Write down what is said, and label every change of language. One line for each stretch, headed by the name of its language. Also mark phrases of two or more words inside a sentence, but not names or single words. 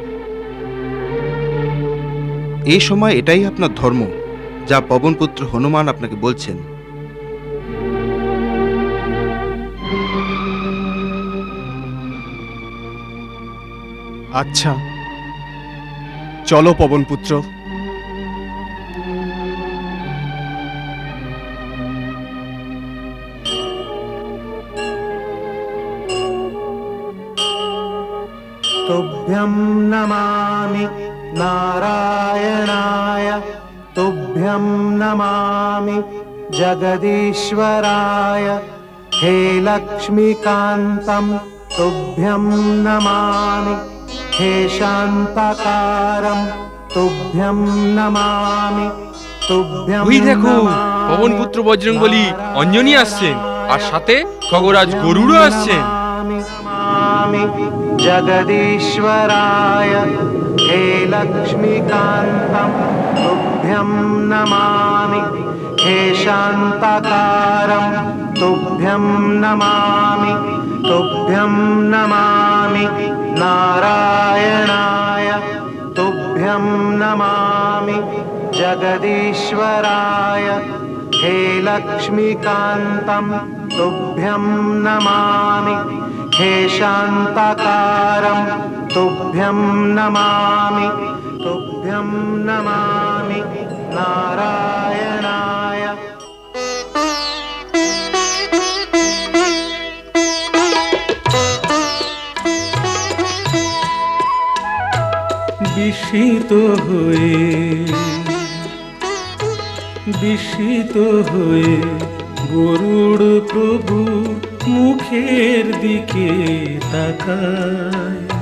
Bangla: এই সময় এটাই আপনার ধর্ম, যা পবনপুত্র হনুমান আপনাকে বলছেন। আচ্ছা, চলো পবনপুত্র।
Sanskrit: तुभ्यं नमामि नारायणाय, तुभ्यं नमामि जगदीश्वराय। हे लक्ष्मीकान्तं तुभ्यं नमामि, हे शान्ताकारं तुभ्यं नमामि, तुभ्यं
Bangla: ওই দেখো,
Sanskrit: नमामि।
Bangla: পবনপুত্র বজরংবলী অঞ্জনী আসছেন, আর সাথে খগরাজ গরুড়ও আসছেন।
Sanskrit: जगदीश्वराय हे लक्ष्मीकान्तं तुभ्यं नमामि हे शान्ताकारं तुभ्यं नमामि तुभ्यं नमामि नारायणाय तुभ्यं नमामि जगदीश्वराय हे लक्ष्मीकान्तं तुभ्यं नमामि हे शान्ताकारं तुभ्यं नमामि तुभ्यं नमामि नारायणाय।
Bangla: বিস্মিত হয়ে গরুড় প্রভু মুখের দিকে তাকায়।